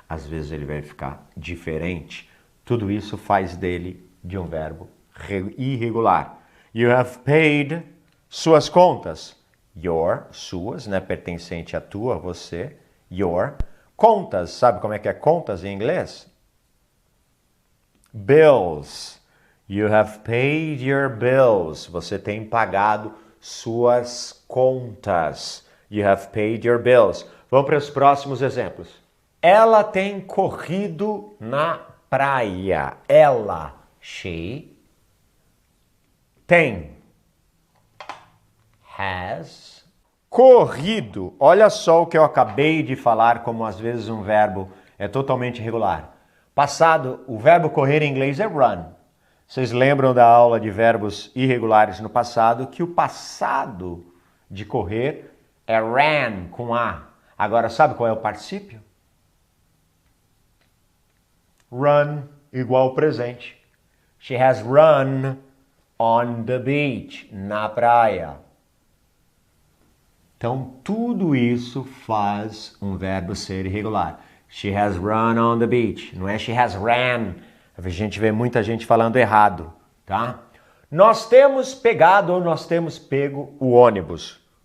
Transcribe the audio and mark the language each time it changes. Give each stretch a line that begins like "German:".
Portuguese: às vezes ele vai ficar diferente. Tudo isso faz dele de um verbo irregular.
English: You have paid
Portuguese: suas contas.
English: Your,
Portuguese: suas, né? Pertencente a tua, você. Your. Contas, sabe como é que é contas em inglês?
English: Bills. You have paid your bills.
Portuguese: Você tem pagado suas contas.
English: You have paid your bills.
Portuguese: Vamos para os próximos exemplos. Ela tem corrido na praia. Ela, she, tem, has, corrido. Olha só o que eu acabei de falar, como às vezes um verbo é totalmente irregular. Passado, o verbo correr em inglês é run. Vocês lembram da aula de verbos irregulares no passado, que o passado de correr é ran, com A. Agora, sabe qual é o particípio? Run, igual ao presente.
English: She has run on the beach,
Portuguese: na praia. Então, tudo isso faz um verbo ser irregular.
English: She has run on the beach,
Portuguese: não é
English: she has ran.
Portuguese: A gente vê muita gente falando errado, tá? Nós temos pegado ou nós temos pego o ônibus.